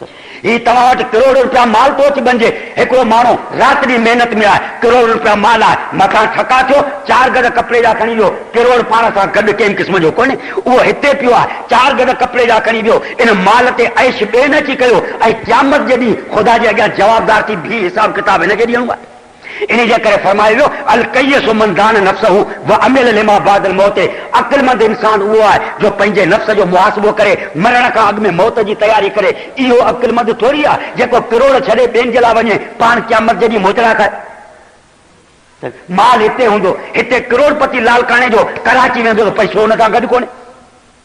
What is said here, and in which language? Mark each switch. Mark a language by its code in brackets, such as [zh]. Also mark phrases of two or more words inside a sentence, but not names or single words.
[sd] ही तव्हां वटि करोड़ रुपया माल थो अची बणिजे, हिकिड़ो माण्हू राति ॾींहुं महिनत में आहे, करोड़ रुपया माल आहे, मथां ठका थियो, 4 गज कपिड़े जा खणी वियो, करोड़ पाण सां गॾु कंहिं क़िस्म जो कोन्हे, उहो हिते पियो आहे, 4 गज कपिड़े जा खणी वियो, इन माल ते ऐश ॿिए न अची कयो, ऐं क़यामत जे ॾींहुं ख़ुदा जे अॻियां जवाबदार थी भी हिसाब किताब हिनखे ॾियणो आहे। इन जे करे फरमायो वियो, [ar] الكيس من دان نفسه وعمل لما بعد الموت. [sd] अक़लमंद इंसान उहो आहे जो पंहिंजे नफ़्स जो मुहासिबो करे, मरण खां अॻु में मौत जी तयारी करे। इहो अक़लमंद थोरी आहे जेको करोड़ छॾे ॿियनि जे लाइ वञे, पाण क़यामत जे ॾींहुं मोचड़ा खाए। माल हिते हूंदो, हिते करोड़पति लालकाने जो कराची वेंदो त पैसो हुन सां गॾु कोन्हे।